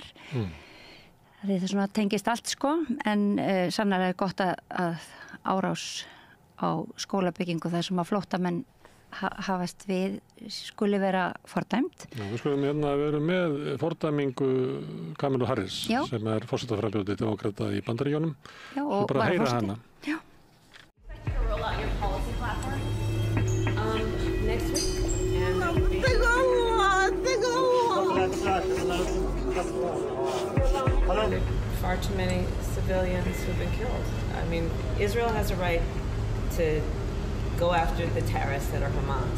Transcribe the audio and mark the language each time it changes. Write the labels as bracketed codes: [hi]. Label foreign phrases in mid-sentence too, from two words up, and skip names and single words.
[is] Það svona tengist allt sko en sannarlega er gott að árás á skólabyggingu þar sem að flóttamenn hafast við skuli vera fordæmt. Já, við skulum vera með fordæmingu Kamilu Harris sem er forsetaframbjóði demókrata í Bandaríkjunum. Já, og bara heyra hana. Já. [en] Next week. Far too many civilians who've been killed. I mean, Israel has a right to go after the terrorists that are Hamas.